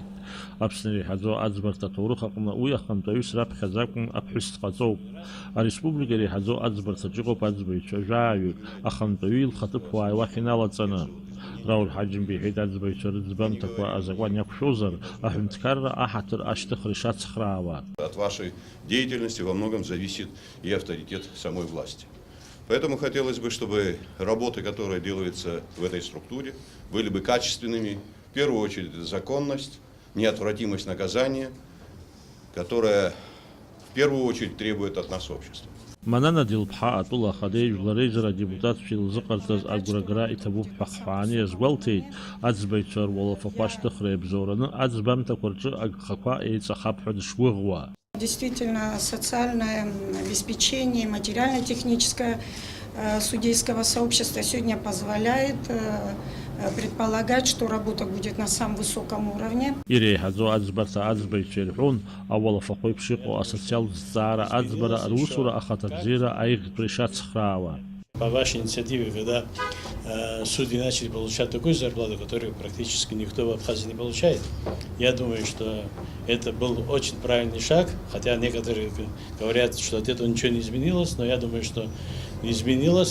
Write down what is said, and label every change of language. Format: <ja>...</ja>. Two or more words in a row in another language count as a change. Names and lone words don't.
<ab>Аԥсны иреиҳаӡоу аӡбарҭа аҭоурых аҟны уи ахантәаҩыс раԥхьаӡа акәын аԥҳәыс дҟаҵоуп. Ареспублика иреиҳаӡоу аӡбарҭаҿы иҟоуп аӡбаҩцәа жәаҩык, ахантәаҩы илхаҭыԥуааи уахь иналаҵаны. Рауль Ҳаџьымба иҳәеит аӡбаҩцәа рыӡбамҭақәа азакәан иақәшәозар, аҳәынҭқарра аҳаҭыр ашьҭыхра ишацхраауа.</ab> <ru>От вашей деятельности во многом зависит и авторитет самой власти. Поэтому хотелось бы, чтобы работы, которые делаются в этой структуре, были бы качественными. В первую очередь это законность, неотвратимость наказания, которая в первую очередь требует от нас общества.</ru> <ab>Манана Дилԥҳа атәыла ахадеи жәлареизара адепутатцәа илзыҟарҵаз агәрагара иҭабуп ҳәа Хҳәааны иазгәалҭеит, аӡбаҩцәа руалафақәа ашьҭыхра иабзоураны аӡбамҭақәа рҿы агхақәа еиҵахап ҳәа дышгәыӷуа.</ab> <ru>Действительно, социальное обеспечение, материально-техническое судейского сообщества сегодня позволяет предполагать, что работа будет на самом высоком уровне.</ru> <ab>Иреиҳаӡоу аӡбарҭа аӡбаҩцәа ирҳәон, ауалафақәа еиԥш иҟоу асоциалтә зҵаара аӡбара русура ахаҭабзиара аиӷьтәра ишацхраауа.</ab> <ru>По вашей инициативе, когда судьи начали получать такую зарплату, которую практически никто в Абхазии не получает, я думаю, что это был очень правильный шаг, хотя некоторые говорят, что от этого ничего не изменилось, но я думаю, что изменилось.</ru>